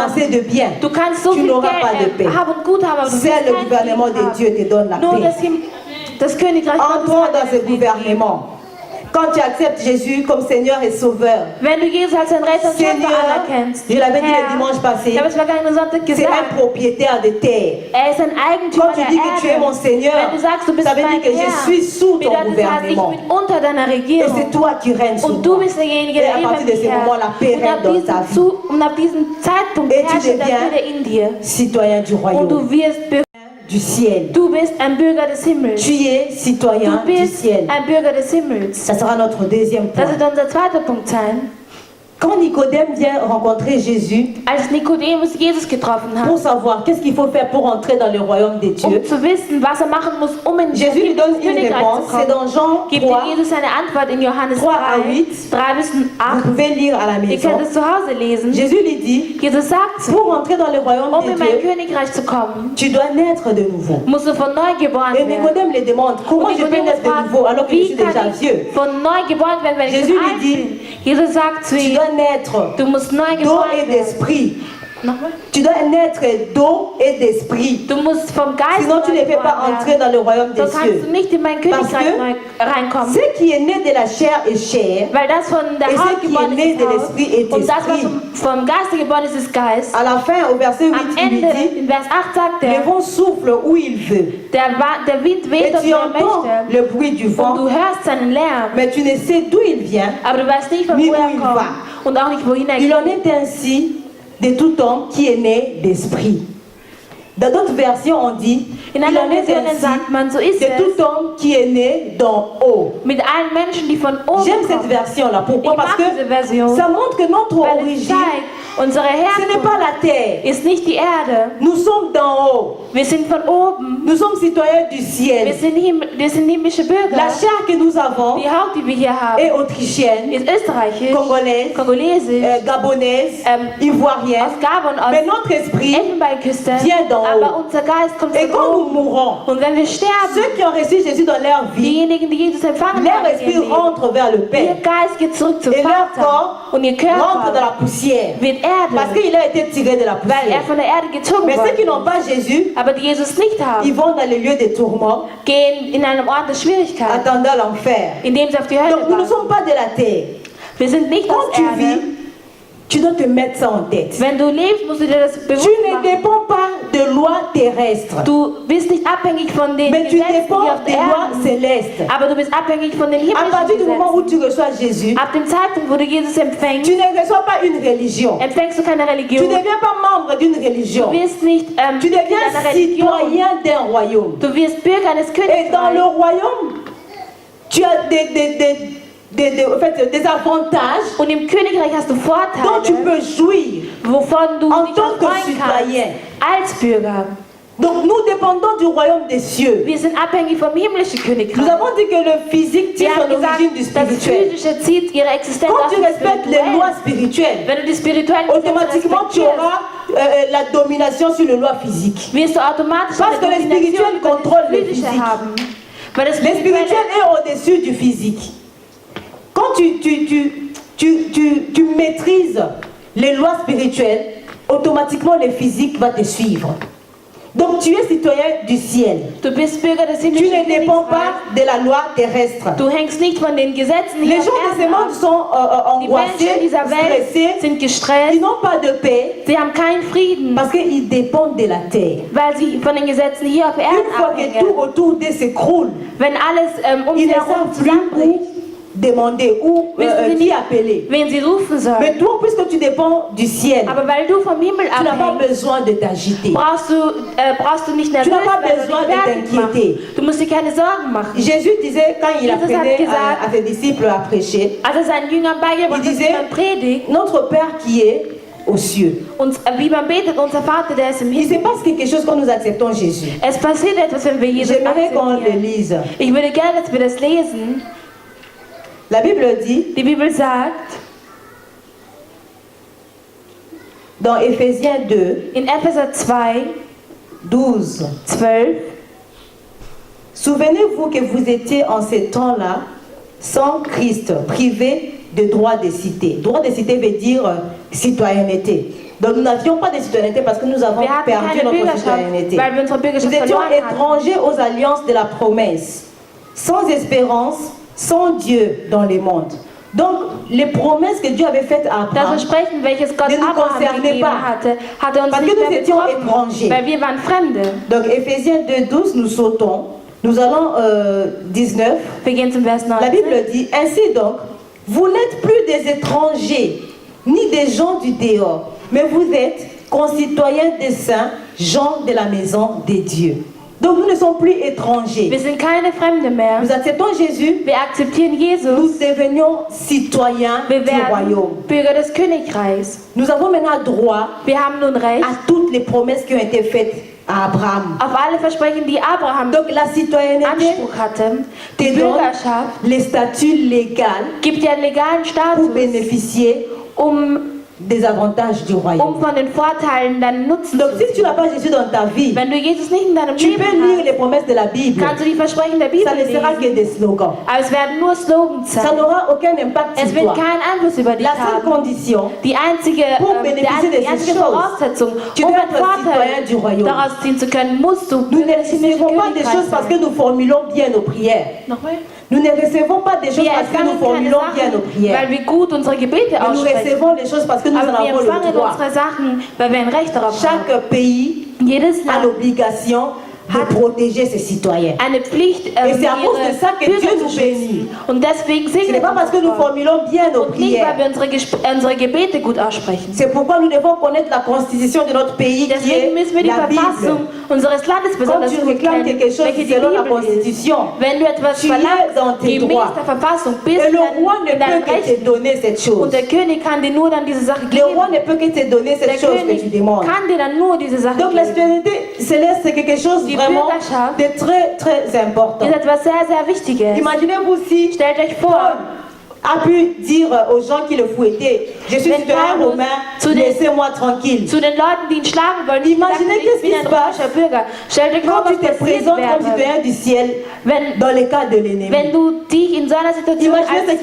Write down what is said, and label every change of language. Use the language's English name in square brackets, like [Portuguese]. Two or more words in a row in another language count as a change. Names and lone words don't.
[French] amasser de biens. [German] Du kannst so [French] Tu [German] viel [French] n'auras pas de [German] Geld [French] paix. [German] haben und gut haben, aber du wirst [French] C'est le [German] keinen [French] gouvernement [German] Frieden [French] de [German] haben. [French] Dieu qui te donne la [German] Nur [French] paix. [German] das Königreich Gottes [French] Entrons [German] kann [French] dans [German] dir [French] ce [German] den Frieden geben. [French] gouvernement. Quand tu acceptes Jésus comme Seigneur et Sauveur, [German] Wenn du Jesus als dein Retter und Schöpfer [French] Seigneur, [German] anerkennst, [French] je l'avais dit le [German] Herr, [French] dimanche passé, [German] ich habe es vergangenen Sonntag [French] c'est [German] gesagt, [French] un propriétaire de terre. [German] er ist ein Eigentümer [French] Quand tu [German] der [French] dis que tu es [German] Erde. [French] mon Seigneur, [German] Wenn du sagst, du bist [French] ça veut [German] mein [French] dire que je [German] Herr, [French] suis sous ton [German] bedeutet das, ich [French] gouvernement. [German] bin unter deiner [French] Et [German] Regierung. [French] c'est toi qui règnes sur [German] Und du [French] moi. [German] bist derjenige, [French] Et [German] der [French] à [German] über [French] partir de [German] mich [French] ce moment, la paix [German] herrscht. [French] règne dans ta vie. [German] Und ab diesem Zeitpunkt [French] Et tu [German] herrscht der [French] deviens [German] Friede in dir. [French] Citoyen du [German] Und [French] royaume, [German] du wirst Bürger. [French] du ciel. [German] Du bist ein Bürger des Himmels. [French] Tu es citoyen [German] Du [French] du [German] bist [French] ciel. [German] ein Bürger des Himmels. [French] Ça sera notre deuxième [German] Das [French] point. [German] wird unser zweiter Punkt sein. [French] Quand Nicodème vient rencontrer Jésus, [German] Als Nikodemus Jesus getroffen [French] pour [German] hat, [French] savoir qu'est-ce qu'il faut faire pour entrer dans le royaume des dieux, [German] zu wissen, was machen muss, in [French] Jésus lui donne une [German] Königreich [French] réponse. [German] zu [French] C'est [German] kommen, [French] dans Jean [German] gibt [French] 3. [German] ihm Jesus eine Antwort in Johannes [French] 3 à 3, 8. [German] 3 bis [French] Vous [German] 8. [French] pouvez lire à la [German] Ihr [French] maison. [German] könnt es zu Hause lesen. [French] Jésus lui dit, [German] Jesus sagt zu [French] pour entrer dans le royaume [German] ihm, [French] des [German] in mein [French] dieux, [German] Königreich zu kommen, [French] tu dois naître de nouveau. [German] musst du von neu geboren [French] Et [German] werden. [French] Nicodème le demande, comment [German] Und [French] je peux [German] Nikodemus [French] naître de [German] fragt, [French] nouveau alors que je [German] wie [French] suis [German] kann [French] déjà [German] ich [French] vieux? [German] von neu geboren werden, wenn ich [French] Jésus [German] schon [French] lui [German] alt [French] dit, [German] bin? Jesus sagt zu [French] Tu [German] ihm, [French] dois naître [German] du musst neu [French] d'eau [German] geboren [French] et [German] werden. [French] d'esprit. [German] Nochmal? [French] Tu dois naître d'eau et d'esprit. [German] Du musst vom Geist [French] Sinon tu [German] neu [French] ne peux pas [German] geboren [French] entrer [German] werden. [French] dans le royaume des [German] So kannst du [French] cieux. [German] nicht in mein [French] Parce [German] Königreich [French] que [German] neu reinkommen. [French] Ce qui est né de la chair est chair. [German] Weil das von der [French] Et ce [German] Haut [French] qui est [German] geboren [French] né [German] ist, [French] de [German] ist Haut. [French] l'esprit est [German] Und das, was [French] esprit. [German] vom Geiste geboren ist, ist Geist. [French] À la fin, au verset 8, [German] Am [French] il lui [German] Ende, [French] dit, [German] in Vers 8 sagt [French] le [German] er, [French] vent souffle où il veut. [German] der Wind weht [French] Et [German] dort, [French] tu [German] wo er [French] entends [German] möchte. [French] le bruit du [German] Und [French] vent, [German] du hörst seinen Lärm, [French] mais tu ne sais d'où il vient. [German] aber du weißt nicht, von [French] Ni [German] wo [French] où [German] er [French] il [German] kommt. [French] va. [German] Und auch nicht, wohin er [French] Il en [German] geht. [French] est ainsi de tout homme qui est né d'esprit. Dans d'autres versions, on dit, [German] In [French] il en [German] anderen [French] est [German] Versionen [French] ainsi [German] sagt man, so ist [French] de [German] es [French] tout homme qui est né d'en haut. [German] mit allen Menschen, die von oben [French] J'aime cette [German] kommen. [French] version-là. Pourquoi? [German] Ich [French] Parce [German] mag [French] que [German] diese Version, [French] ça montre que notre [German] weil es [French] origine, [German] zeigt, unsere [French] ce n'est pas [German] Herkunft [French] la terre. [German] ist nicht die Erde. [French] Nous sommes d'en haut. [German] Wir sind von oben. [French] Nous sommes citoyens du [German] Wir [French] ciel. [German] sind himmlische Bürger. [French] La chair que nous avons [German] Die Haut, die wir hier haben, [French] est autrichienne, [German] ist österreichisch, [French] congolaise, [German] kongolesisch, [French] gabonaise, [German] aus [French] ivoirienne. [German] Gabon, [French] Mais [German] aus [French] notre esprit, [German] Elfenbeinküste. [French] vient d'en haut. [German] Aber unser Geist kommt [French] et [German] von [French] quand nous [German] oben. [French] mourons, [German] Und wenn wir sterben, [French] ceux qui ont reçu Jésus dans leur vie, [German] diejenigen, die Jesus empfangen [French] leur [German] haben, in [French] esprit [German] ihrem Leben, [French] rentre vers le [German] ihr [French] Père. [German] Geist geht zurück zum [French] Et leur [German] Vater. [French] corps [German] Und ihr [French] rentre dans la [German] Körper [French] poussière. [German] wird [French] Parce [German] Erde, [French] qu'il a été tiré de la [German] weil er [French] poussière. [German] von der Erde gezogen [French] Mais ceux qui [German] wurde. [French] n'ont pas Jésus, [German] Aber die Jesus nicht [French] ils [German] haben, [French] vont dans les lieux des tourments, [German] gehen in einem Ort der Schwierigkeit, [French] attendant l'enfer. [German] indem sie auf die Hölle [French] Donc nous ne [German] warten. [French] sommes pas de la terre. [German] Wir sind nicht [French] Quand [German] aus [French] tu [German] Erde. [French] vis, tu dois te mettre ça en tête. [German] Wenn du lebst, musst du dir das bewusst [French] Tu ne [German] machen. [French] dépends pas de lois terrestres, [German] Du bist nicht abhängig von den [French] mais tu [German] Gesetzen, die [French] dépends [German] auf [French] des [German] der [French] lois [German] Erde, [French] célestes. [German] aber du bist abhängig von den [French] À [German] himmlischen [French] partir du moment où [German] Gesetzen. [French] tu reçois Jésus, [German] Ab dem Zeitpunkt, wo du Jesus empfängst, [French] tu ne reçois pas une religion. [German] empfängst du keine [French] Tu ne [German] Religion. [French] deviens pas membre d'une religion. [German] Du wirst nicht [French] Tu [German] in [French] deviens [German] einer Religion. [French] citoyen d'un royaume. [German] Du wirst Bürger eines [French] Et dans le [German] Königreichs. [French] royaume, tu as en fait, des avantages [German] Und im Königreich hast du [French] dont tu [German] Vorteile, [French] peux jouir [German] wovon du [French] en [German] dich [French] tant que [German] freuen [French] citoyen. [German] kannst als Bürger. [French] Donc nous dépendons du royaume des cieux. [German] Wir sind abhängig vom himmlischen [French] Nous [German] Königreich. [French] avons dit que le physique tient [German] Wir [French] son [German] haben gesagt, [French] origine du [German] das [French] spirituel. [German] Physische zieht ihre Existenz [French] Quand [German] aus [French] tu [German] dem [French] respectes les [German] Spirituellen. [French] lois spirituelles, [German] Wenn du die spirituellen Gesetze [French] automatiquement tu [German] respektierst, [French] auras la domination sur les lois physiques. [German] wirst du automatisch [French] Parce [German] eine [French] que le [German] Domination [French] spirituel [German] über das [French] contrôle le [German] Physische [French] physique. [German] haben. Weil das [French] Le spirituel [German] Spirituelle [French] est au-dessus du physique. Quand tu maîtrises les lois spirituelles, automatiquement le physique va te suivre. Donc tu es citoyen du ciel. [German] Du bist Bürger des [French] Tu [German] himmlischen [French] ne dépends pas [German] Königreichs. [French] de la loi terrestre. [German] Du hängst nicht von den Gesetzen [French] Les [German] hier [French] gens [German] auf [French] de ce [German] Erden [French] monde [German] ab. [French] sont [German] Die Menschen [French] angoissés, [German] dieser Welt [French] stressés, [German] sind [French] ils [German] gestresst. [French] n'ont pas de paix [German] Sie haben keinen Frieden, [French] parce qu'ils dépendent de la terre. [German] weil sie von den Gesetzen hier auf Erden [French] Une fois que [German] abhängen. [French] tout autour d'eux s'écroule, [German] Wenn alles um [French] ils [German] sie [French] ne [German] herum [French] savent plus [German] zusammenbricht, [French] où demander, où [German] wissen sie [French] qui [German] nicht, [French] appeler. [German] wen sie rufen sollen. [French] Mais toi, puisque tu dépends du ciel, [German] Aber weil du vom Himmel [French] tu n'as pas [German] abhängst, [French] besoin de t'agiter. [German] brauchst du nicht nervös [French] n'as pas [German] werden [French] besoin [German] oder dich [French] de [German] fertig machen. [French] t'inquiéter. [German] Du musst dir keine Sorgen machen. [French] Jésus disait, quand il [German] Jesus [French] apprenait [German] hat gesagt, [French] à ses disciples à prêcher, [German] Als er seinen Jüngern beigebracht [French] Il [German] hat, [French] disait, [German] wie man predigt, [French] notre Père qui est aux cieux. [German] und wie man betet, unser Vater, der ist im [French] Il se [German] Himmel. [French] passe quelque chose quand nous acceptons Jésus. [German] Es passiert etwas, wenn wir Jesus [French] J'aimerais qu'on le [German] akzeptieren. [French] lise. [German] Ich würde gerne, dass wir das lesen. [French] La Bible dit, [German] Die Bibel sagt, [French] dans Éphésiens 2, [German] in Epheser 2, [French] 12, [German] 12, [French] souvenez-vous que vous étiez en ces temps-là sans Christ, privés de droit de cité. Droit de cité veut dire citoyenneté. Donc nous n'avions pas de citoyenneté parce que nous avons [German] wir hatten [French] perdu [German] keine [French] notre [German] Bürgerschaft, [French] citoyenneté. [German] weil wir unsere [French] Nous [German] Bürgerschaft [French] étions [German] verloren hatten. [French] étrangers aux alliances de la promesse, sans espérance, sans Dieu dans le monde. Donc les promesses que Dieu avait faites à [German] Das [French] Abraham, [German] Versprechen, welches Gott [French] Ne nous [German] Abraham [French] concernait [German] gegeben [French] pas. [German] hatte, hat er uns [French] Parce [German] nicht [French] que nous [German] mehr [French] étions [German] betroffen, [French] étrangers. [German] weil wir waren Fremde. [French] donc Éphésiens 2:12, nous sautons. Nous allons 19. [German] Wir gehen zum Vers [French] La [German] 19. [French] Bible dit, ainsi donc, vous n'êtes plus des étrangers, ni des gens du dehors, mais vous êtes concitoyens des saints, gens de la maison des dieux. Donc nous ne sommes plus étrangers. [German] Wir sind keine Fremde mehr. [French] Nous acceptons Jésus. [German] Wir akzeptieren [French] Nous [German] Jesus. [French] devenions citoyens [German] Wir [French] du royaume. [German] werden Bürger des Königreichs. [French] Nous avons maintenant droit [German] Wir haben nun Recht [French] à toutes les promesses qui ont été faites à Abraham. [German] auf alle Versprechen, die Abraham [French] Donc la citoyenneté [German] Anspruch hatte. Die [French] te donne [German] Bürgerschaft [French] les statuts légaux [German] gibt dir einen legalen [French] pour [German] Status, [French] bénéficier des avantages du royaume. [German] von den Vorteilen deinen Nutzen [French] Donc [German] zu [French] si tu n'as pas Jésus dans ta vie, [German] Wenn du Jesus nicht in deinem [French] tu [German] Leben [French] peux lire [German] hast, [French] les promesses de la Bible. [German] kannst du die Versprechen der Bibel [French] Ça ne sera que [German] lesen. [French] des slogans. [German] Aber es werden nur Slogans [French] Ça [German] sein. [French] n'aura aucun impact [German] Es [French] sur [German] wird [French] toi. [German] keinen Einfluss über dich [French] La seule [German] haben. [French] condition, [German] Die einzige, [French] Pour bénéficier de [German] die einzige [French] ces choses, [German] Voraussetzung, [French] tu [German] um [French] dois [German] einen [French] être citoyen [German] Vorteil [French] du royaume. [German] daraus ziehen zu können, musst du [French] nous ne [German] Bürger des himmlischen [French] recevons pas des [German] Königreichs [French] choses parce que [German] sein. [French] nous formulons bien nos prières. [German] Nochmal? [French] Nous ne recevons pas des choses [German] Wir [French] parce que nous [German] empfangen keine [French] formulons bien nos [German] Sachen, [French] prières. [German] weil wir gut unsere Gebete [French] Mais nous [German] aussprechen. [French] recevons les choses parce que nous en [German] Aber wir [French] avons le [German] empfangen [French] droit. [German] unsere Sachen, weil wir ein Recht darauf haben. [French] Chaque pays [German] Jedes [French] a [German] Land [French] l'obligation de protéger ses citoyens. [German] eine Pflicht, [French] Et c'est à cause de ça que [German] ihre [French] Dieu [German] Bürger [French] nous [German] zu [French] bénit. [German] schützen. Und deswegen [French] Ce n'est [German] segnet [French] pas parce que nous [German] uns Gott. [French] formulons bien nos [German] Und nicht, weil [French] prières. [German] wir unsere Gebete gut aussprechen. [French] C'est pourquoi nous devons connaître la constitution de notre pays qui [German] Deswegen müssen wir [French] est [German] die [French] la [German] Verfassung [French] Bible. [German] unseres Landes [French] Quand [German] besonders [French] tu [German] gut [French] réclames [German] kennen, [French] quelque chose [German] welche die [French] selon la [German] Bibel ist. [French] constitution, [German] Wenn du etwas [French] tu es [German] verlangst, [French] dans tes [German] gemäß [French] droits. [German] der Verfassung bist, [French] Et le [German] dann [French] roi ne [German] in deinem [French] peut que te [German] Recht. [French] donner cette chose. [German] Und der König kann dir nur dann diese Sache [French] Le [German] geben. [French] roi ne peut que te donner [German] Der [French] cette chose que tu [German] König [French] demandes. [German] kann dir dann nur diese Sache [French] Donc la [German] geben. [French] citoyenneté céleste, c'est quelque chose [German] Die [French] vraiment [German] Bürgerschaft [French] de très important. [German] ist etwas sehr, sehr Wichtiges. [French] Imaginez-vous si [German] Stellt euch vor, [French] a pu dire aux gens qui le fouettaient, je suis [German] Wenn [French] citoyen [German] Paulus [French] romain, [German] zu den- [French] laissez-moi tranquille. [German] zu den Leuten, die ihn schlagen wollen, die [French] Imaginez [German] sagten, [French] qu'est-ce [German] ich bin [French] qui [German] ein [French] se passe [German] römischer Bürger. Stellt euch vor, [French] Quand tu [German] was [French] te [German] passiert [French] présentes comme [German] wäre, [French] citoyen du ciel [German] wenn, [French] dans le cas de l'ennemi. [German] wenn du dich in so einer Situation [French] Imaginez ce